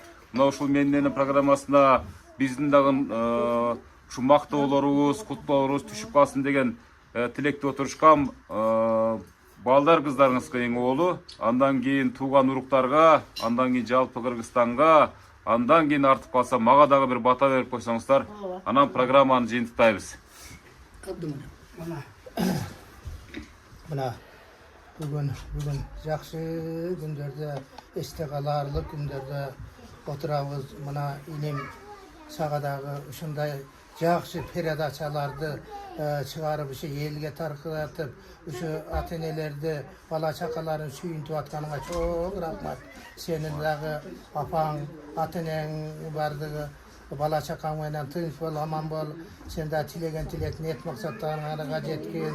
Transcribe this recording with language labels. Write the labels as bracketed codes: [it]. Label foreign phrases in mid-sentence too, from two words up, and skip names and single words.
[ky] Мына ушул мен менен программасына биздин дагы ушу мактоолорубуз, куттуктоолорубуз түшүп калсын деген тилекте отурушкан балдар кыздарыңызга эң оолу, андан кийин тууган уруктарга, андан кийин жалпы Кыргызстанга, андан кийин артып калса мага дагы бир бата берип койсоңуздар, анан программаны жыйынтыктайбыз. [kk] Мына бүгін жақсы күндерде, есте қаларлық күндерде отырабыз. [ky] Мына инем сағадағы ушундай жақсы передачаларды чыгарып ушу элге таркатып, ушу ата-энелерди, бала чакаларын сүйүнтүп атканыңа чоң рахмат. Сенин дагы апаң, ата-энең бардыгы бала чакаң менен тынч бол, аман бол. Сен да тилеген тилек ниет максаттарыңарга жеткин.